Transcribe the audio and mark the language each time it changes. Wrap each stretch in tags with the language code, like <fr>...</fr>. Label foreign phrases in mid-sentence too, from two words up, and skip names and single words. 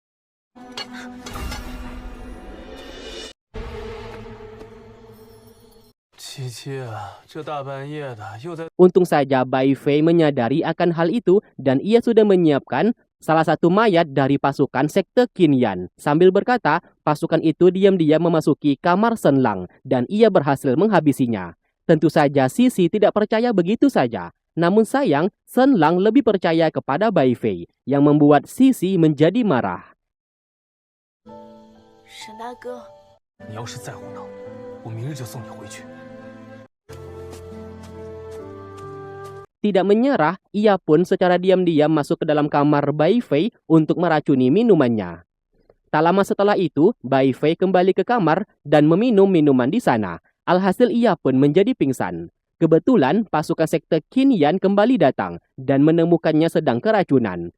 <id>Untung saja Bai Fei menyadari akan hal itu dan ia sudah menyiapkan salah satu mayat dari pasukan sekte Qin Yan. Sambil berkata, pasukan itu diam-diam memasuki kamar Shen Lang dan ia berhasil menghabisinya. Tentu saja Sisi tidak percaya begitu saja. Namun sayang, Shen Lang lebih percaya kepada Bai Fei yang membuat Sisi menjadi marah.</id> <zh>沈大哥，你要是再胡闹，我明日就送你回去。</zh> <id>Tidak menyerah, ia pun secara diam-diam masuk ke dalam kamar Bai Fei untuk meracuni minumannya. Tak lama setelah itu, Bai Fei kembali ke kamar dan meminum minuman di sana. Alhasil ia pun menjadi pingsan. Kebetulan pasukan sekte Qin Yan kembali datang dan menemukannya sedang keracunan.</id>